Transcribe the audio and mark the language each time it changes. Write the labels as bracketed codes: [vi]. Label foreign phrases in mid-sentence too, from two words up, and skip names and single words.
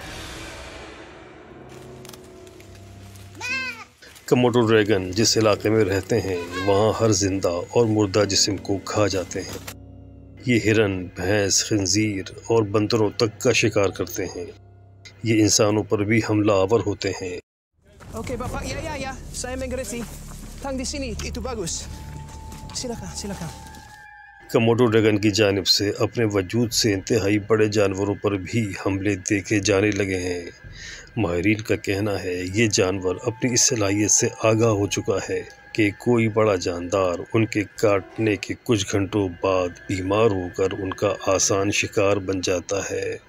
[ur] کموڈو ڈریگن جس علاقے میں رہتے ہیں وہاں ہر زندہ اور مردہ جسم کو کھا جاتے ہیں۔ یہ ہرن، بھینس، خنزیر اور بندروں تک کا شکار کرتے ہیں۔ یہ انسانوں پر بھی حملہ آور ہوتے ہیں۔ [id] Oke Bapak, ya, saya mengerti. Tang di sini, itu bagus. Silakan. [ur] کموڈو ڈریگن کی جانب سے اپنے وجود سے انتہائی بڑے جانوروں پر بھی حملے دیکھے جانے لگے ہیں۔ ماہرین کا کہنا ہے یہ جانور اپنی اس صلاحیت سے آگاہ ہو چکا ہے کہ کوئی بڑا جاندار ان کے کاٹنے کے کچھ گھنٹوں بعد بیمار ہو کر ان کا آسان شکار بن جاتا ہے۔